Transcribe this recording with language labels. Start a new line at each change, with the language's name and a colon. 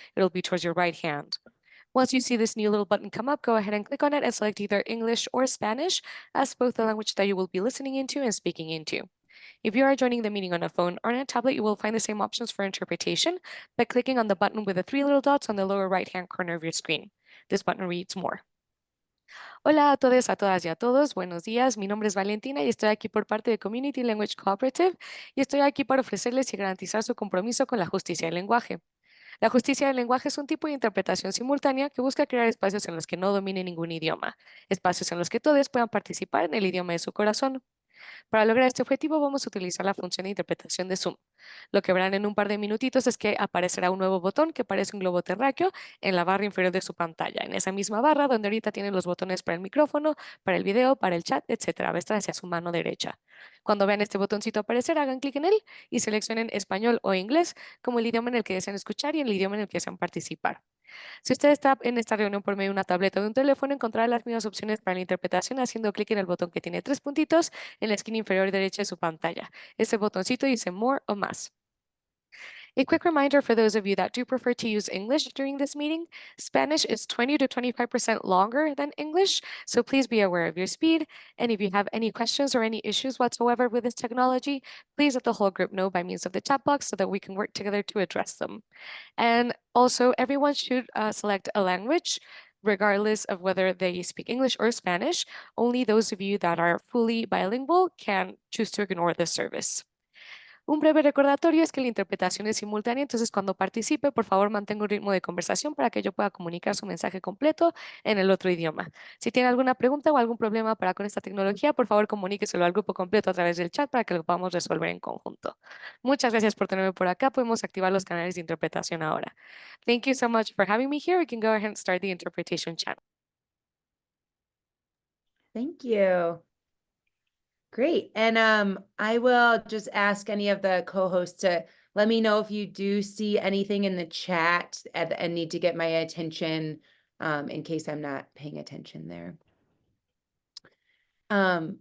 English: It'll be towards your right hand. Once you see this new little button come up, go ahead and click on it and select either English or Spanish as both the language that you will be listening into and speaking into. If you are joining the meeting on a phone or on a tablet, you will find the same options for interpretation by clicking on the button with the three little dots on the lower right-hand corner of your screen. This button reads More.
Spanish: Hola a todos, a todas y a todos. Buenos días. Mi nombre es Valentina y estoy aquí por parte de Community Language Cooperative y estoy aquí para ofrecerles y garantizar su compromiso con la justicia del lenguaje. La justicia del lenguaje es un tipo de interpretación simultánea que busca crear espacios en los que no domine ningún idioma, espacios en los que todos puedan participar en el idioma de su corazón. Para lograr este objetivo vamos a utilizar la función de interpretación de Zoom. Lo que verán en un par de minutitos es que aparecerá un nuevo botón que parece un globo terráqueo en la barra inferior de su pantalla, en esa misma barra donde ahorita tienen los botones para el micrófono, para el video, para el chat, etcétera. Va a estar hacia su mano derecha. Cuando vean este botoncito aparecer, hagan clic en él y seleccionen español o inglés como el idioma en el que desean escuchar y el idioma en el que desean participar. Si usted está en esta reunión por medio de una tableta o de un teléfono, encontrará las mismas opciones para la interpretación haciendo clic en el botón que tiene 3 puntitos en la esquina inferior derecha de su pantalla. Ese botoncito dice More o Más.
English: A quick reminder for those of you that do prefer to use English during this meeting, Spanish is 20 to 25% longer than English, so please be aware of your speed. And if you have any questions or any issues whatsoever with this technology, please let the whole group know by means of the chat box so that we can work together to address them. And also, everyone should select a language regardless of whether they speak English or Spanish. Only those of you that are fully bilingual can choose to ignore this service.
Spanish: Un breve recordatorio es que la interpretación es simultánea, entonces cuando participe, por favor mantenga un ritmo de conversación para que yo pueda comunicar su mensaje completo en el otro idioma. Si tiene alguna pregunta o algún problema con esta tecnología, por favor comuníqueselo al grupo completo a través del chat para que lo podamos resolver en conjunto. Muchas gracias por tenerme por acá. Podemos activar los canales de interpretación ahora.
English: Thank you so much for having me here. We can go ahead and start the interpretation channel. Thank you. Great. And I will just ask any of the co-hosts to let me know if you do see anything in the chat and need to get my attention in case I'm not paying attention there.